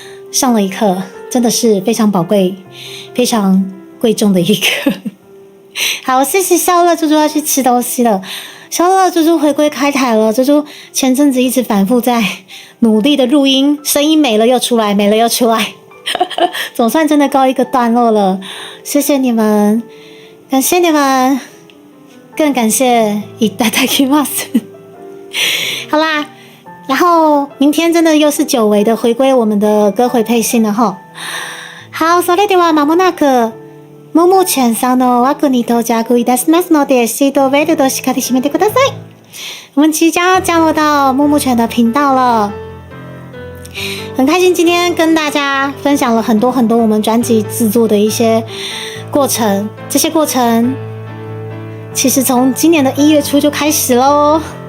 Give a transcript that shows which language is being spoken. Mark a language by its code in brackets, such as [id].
[zh] 上了一课，真的是非常宝贵、非常贵重的一课。好，谢谢肖乐猪猪要去吃东西了。肖乐猪猪回归开台了，猪猪前阵子一直反复在努力的录音，声音没了又出来，没了又出来，总算真的告一个段落了。谢谢你们，感谢你们，更感谢いただきます。好啦，然后明天真的又是久违的回归我们的歌回配信了齁。 [ja] 好，それでは間もなくももちゃんさんの枠に到着いたしますので、シートベルトしっかり締めてください。 [zh] 我们即将要降落到木木犬的频道了，很开心今天跟大家分享了很多我们专辑制作的一些过程，这些过程其实从今年的1月初就开始咯。